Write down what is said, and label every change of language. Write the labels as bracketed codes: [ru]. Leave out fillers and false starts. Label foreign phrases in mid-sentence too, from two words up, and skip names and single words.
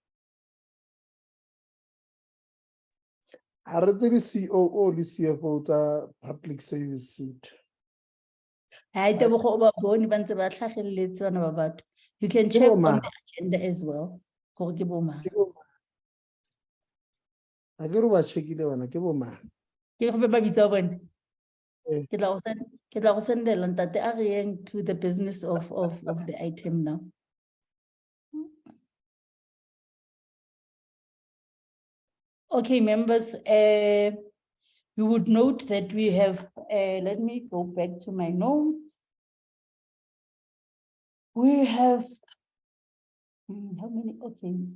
[en] I read the COO, the CFO, the public service seat. You can check on the agenda as well. I get over checking the one, [tn] Ke go fe mabitso a bone? Eh. Ke tla go sendela ntate a re yeng [en] to the business of the item now. Okay, members, you would note that we have, let me go back to my notes. We have, how many, okay.